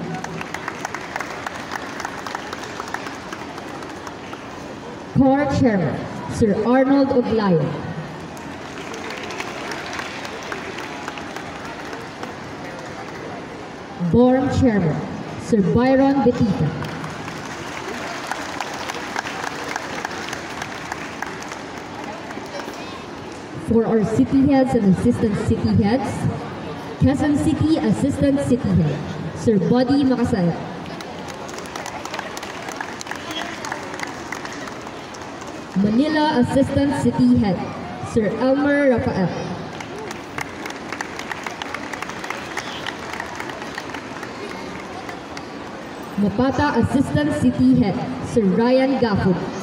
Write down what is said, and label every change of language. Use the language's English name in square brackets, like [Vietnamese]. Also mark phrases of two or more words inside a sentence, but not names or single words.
[English] Core Chairman, Sir Arnold Oglayo. BORM Chairman, Sir Byron Betita. For our city heads and assistant city heads, Quezon City Assistant City Head, Sir Buddy Makasaya. Manila Assistant City Head, Sir Elmer Rafael. Mapata Assistant City Head, Sir Ryan Gafford.